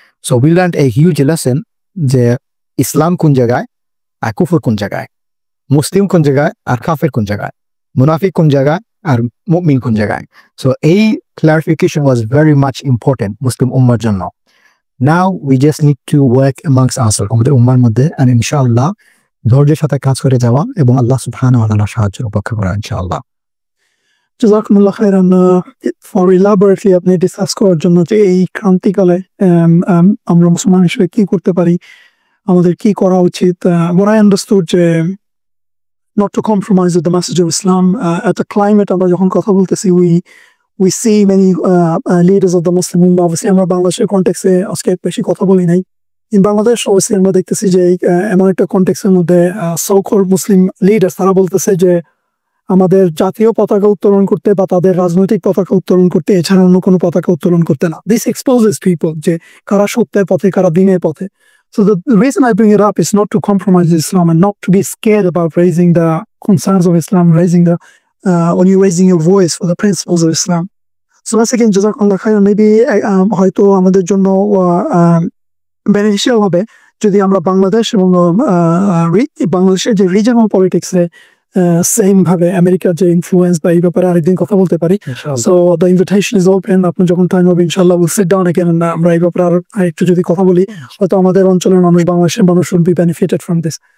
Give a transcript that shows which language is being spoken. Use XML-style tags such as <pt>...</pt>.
<bn>So we learned a huge lesson যে ইসলাম কোন জায়গায় আর কুফর কোন জায়গায়, মুসলিম কোন জায়গায় আর কাফের কোন জায়গায়, মুনাফিক কোন জায়গায় আর মুমিন কোন জায়গায়।</bn> <en>So এই clarification was very much important মুসলিম উম্মার জন্য।</en> <bn>Now we just need to work amongst ourselves, আমাদের উম্মার মধ্যে, and ইনশাআল্লাহ ধৈর্যের সাথে কাজ করে যাওয়া এবং আল্লাহ সুবহানাহু ওয়া তাআলার সাহায্যের অপেক্ষা করা, ইনশাআল্লাহ। জাযাকুমুল্লাহ খাইরান ফর ইলাবোরেটলি আপনি ডিসকাস করার জন্য যে এই ক্রান্তিকালে আমরা মুসলমান হিসেবে কি করতে পারি, আমাদের কি করা উচিত।</bn> <en>What I understood যে not to compromise with the message of Islam at the climate, আমরা যখন কথা বলতেছি we see many leaders of the Muslim Ummah.</en> <bn>Obviously আমরা বাংলাদেশের কনটেক্সে আজকে বেশি কথা বলি নাই, in বাংলাদেশ অবশ্যই আমরা দেখতেছি যে এমন একটা কনটেক্সের মধ্যে so-called মুসলিম লিডার্স তারা বলতেছে যে আমাদের জাতীয় পতাকা উত্তোলন করতে বা তাদের রাজনৈতিক পতাকা উত্তোলন করতে এছাড়া অন্য কোনো পতাকা উত্তোলন করতে না। This exposes people যে কারা সত্যের পথে কারা দিনের পথে।</bn> <en>So the reason I bring it up is not to compromise Islam and not to be scared about raising the concerns of Islam, when you're raising your voice for the principles of Islam.</en> <bn>So once again, Jazakallah khairan, maybe হয়তো আমাদের জন্য beneficial হবে যদি আমরা বাংলাদেশ এবং বাংলাদেশের যে regional পলিটিক্সে সেম ভাবে আমেরিকার যে ইনফ্লুয়েন্স বা এই ব্যাপারে আরেকদিন কথা বলতে পারি। So the invitation is open, আপনি যখন টাইম হবে ইনশাআল্লাহ উইল সিট ডাউন এগেইন, আমরা এই ব্যাপারে আরেকটু যদি কথা বলি, হয়তো আমাদের অঞ্চলের মানুষ, বাংলাদেশের মানুষ will be benefited from this.</bn>